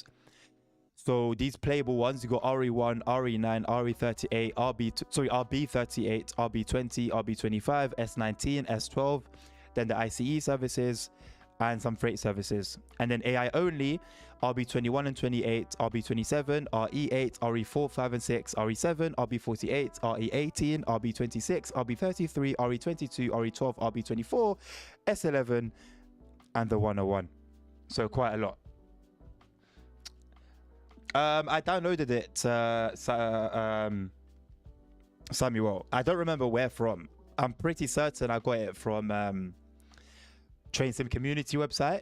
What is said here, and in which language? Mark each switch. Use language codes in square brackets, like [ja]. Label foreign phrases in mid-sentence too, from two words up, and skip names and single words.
[en] So these playable ones, you got RE1, RE9, RE38, RB38, RB20, RB25, S19, S12, then the ICE services, and some freight services. And then AI only, RB21 and 28, RB27, RE8, RE4, 5 and 6, RE7, RB48, RE18, RB26, RB33, RE22, RE12, RB24, S11, and the 101. So quite a lot. I downloaded it, Samuel. I don't remember where from. I'm pretty certain I got it from Train Sim community website.